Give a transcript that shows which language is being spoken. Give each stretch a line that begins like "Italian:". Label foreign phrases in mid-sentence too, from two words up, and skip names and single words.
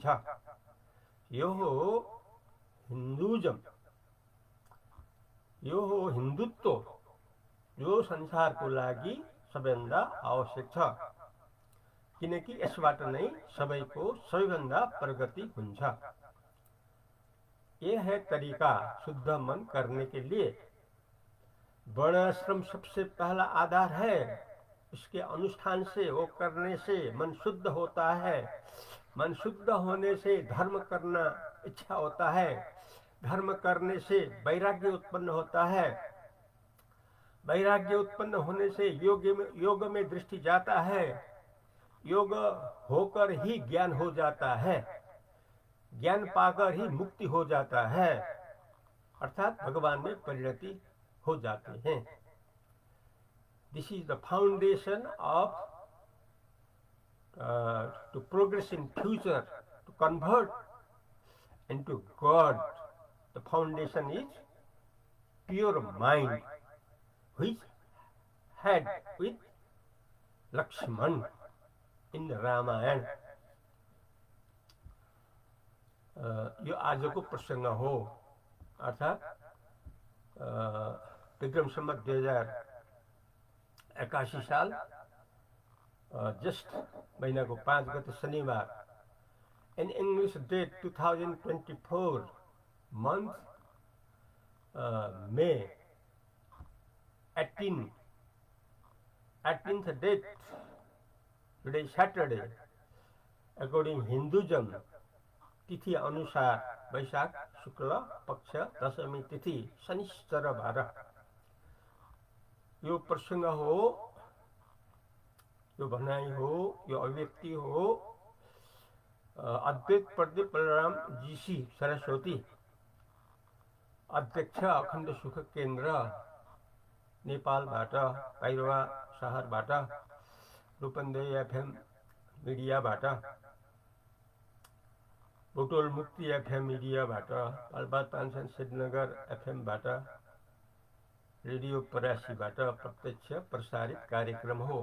Nepali: यो हो हिन्दुजम, यो हो हिन्दुत्व, यो संसारको लागि सबैभन्दा आवश्यक छ, किनकि यसबाट नै सबैको सबैभन्दा प्रगति हुन्छ।
Hindi: यह है तरीका शुद्ध मन करने के लिए। वर्णाश्रम सबसे पहला आधार है। इसके अनुष्ठान से, वो करने से मन शुद्ध होता है। मन शुद्ध होने से धर्म करना इच्छा होता है। धर्म करने से वैराग्य उत्पन्न होता है। वैराग्य उत्पन्न होने से योग में दृष्टि जाता है। योग होकर ही ज्ञान हो जाता है। ज्ञान पाकर ही मुक्ति हो जाता है, अर्थात भगवान में परिणति हो जाते हैं।
English: This is the foundation of two progress in future, to convert into God. The foundation is pure mind, which had with Lakshman in Ramayण।
Nepali: यो आजको प्रसंग हो, अर्थात विक्रम संवत 2081 साल जस्ट महीनाको 5 गते शनिबार,
English: in English date 2024 month May 18th date, today is Saturday, according Hinduism,
Nepali: तिथि अनुसार वैशाख शुक्ल पक्ष दशमी तिथि शनिश्चर भएर यो प्रसंग हो, यो भनाई हो, यो अभिव्यक्ति हो। अद्वैत प्रदीप बलराम जीसी सरस्वती, अध्यक्ष अखण्ड सुख केन्द्र नेपालबाट, पाइरवा शहरबाट, रूपन्देही एफएम मिडियाबाट, बुटोल मुक्ति एफएम मिडियाबाट, पाल्पा तानसेन श्रीनगर एफएमबाट, रेडियो परासीबाट प्रत्यक्ष प्रसारित कार्यक्रम हो।